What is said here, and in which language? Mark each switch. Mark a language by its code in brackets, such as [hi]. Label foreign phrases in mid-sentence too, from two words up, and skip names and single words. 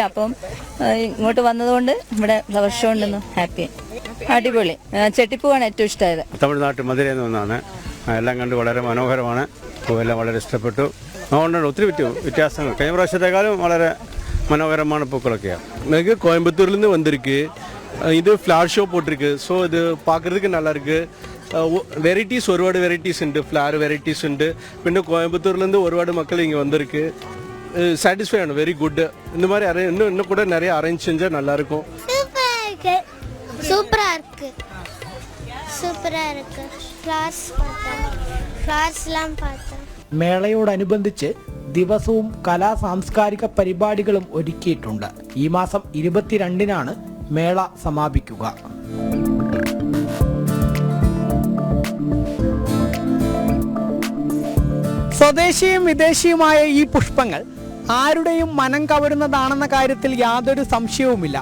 [ml] അപ്പം ഇങ്ങോട്ട് വന്നതുകൊണ്ട് ഇവിടെ [en] flower show [ml] ഉണ്ടെന്ന് ഹാപ്പി. അടിപൊളി. ചെട്ടിപ്പൂവാണ് ഏറ്റവും ഇഷ്ടമായത്. തമിഴ്നാട്ടിൽ മധുരയിൽ നിന്ന് വന്നതാണ്. എല്ലാം കണ്ട് വളരെ മനോഹരമാണ്. പൂവെല്ലാം വളരെ ഇഷ്ടപ്പെട്ടു. അതുകൊണ്ടാണ് ഒത്തിരി വ്യത്യാസങ്ങൾ. കഴിഞ്ഞ പ്രാവശ്യത്തെക്കാളും വളരെ മനോഹരമാണ് പൂക്കളൊക്കെയാണ്. [ta] எனக்கு கோயம்புத்தூர்லேருந்து வந்திருக்கு. இது [en] flower show [ta] போட்டிருக்கு. ஸோ இது பார்க்குறதுக்கு நல்லாயிருக்கு. [ml] വെറൈറ്റീസ് ഒരുപാട് വെറൈറ്റീസ് ഉണ്ട്. [en] flower varieties [ml] ഉണ്ട്. പിന്നെ കോയമ്പത്തൂരിலேருந்து ഒരുപാട് [ta] மக்கள் இங்கே வந்திருக்கு. சாட்டிஸ்ஃபை ആണ്. [en] very good. [ta] இந்த மாதிரி இன்னும் கூட நிறைய அரேஞ்ச் செஞ்சால் நல்லாயிருக்கும். சூப்பராக இருக்கு. சூப்பராக இருக்கு. ഫ്ലവേഴ്സ്லாம் பார்த்தேன். [ml] മേളയോടനുബന്ധിച്ച് ദിവസവും കലാ സാംസ്കാരിക പരിപാടികളും ഒരുക്കിയിട്ടുണ്ട്. ഈ മാസം 22-നാണ് മേള സമാപിക്കുക. സ്വദേശിയും വിദേശിയുമായ ഈ പുഷ്പങ്ങൾ ആരുടെയും മനം കവരുന്നതാണെന്ന കാര്യത്തിൽ യാതൊരു സംശയവുമില്ല.